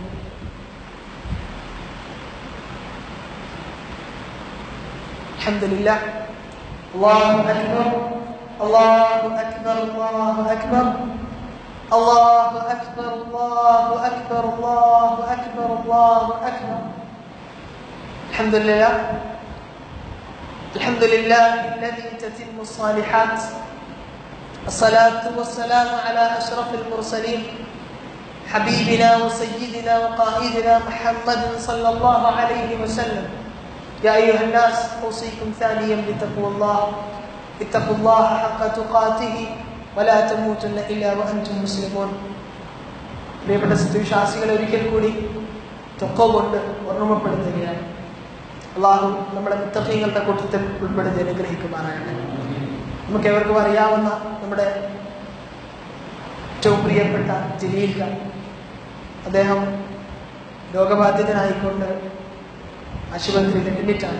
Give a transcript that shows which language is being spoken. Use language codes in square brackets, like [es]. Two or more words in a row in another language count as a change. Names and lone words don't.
[ar] അൽഹംദുലില്ലാ. الله أكبر الله أكبر الله أكبر الله أكبر الله أكبر الله أكبر الله أكبر. അൽഹംദുലില്ലാ الحمد لله الذي تتم الصالحات. الصلاة والسلام على أشرف المرسلين حبيبنا وسيدنا وقائدنا محمد صلى الله عليه وسلم. يا أيها الناس أوصيكم ثانيا بتقوى الله. اتقوا الله حق تقاته ولا تموتن إلا وأنتم مسلمون. [ml] പ്രിയപ്പെട്ട സത്യവിശ്വാസികളെ ഒരിക്കൽ കൂടി തഖ്വ കൊണ്ട് ഓർമ്മപ്പെടുത്തുകയാണ്. അള്ളാഹു നമ്മുടെ മുത്തഖീങ്ങളുടെ കൂട്ടത്തിൽ ഉൾപ്പെടുത്തി അനുഗ്രഹിക്കുമാറാകട്ടെ. നമുക്ക് എവർക്കും അറിയാവുന്ന നമ്മുടെ ഏറ്റവും പ്രിയപ്പെട്ട ജലീൽ ഖാൻ, അദ്ദേഹം രോഗബാധിതനായിക്കൊണ്ട് ആശുപത്രിയിൽ അഡ്മിറ്റാണ്.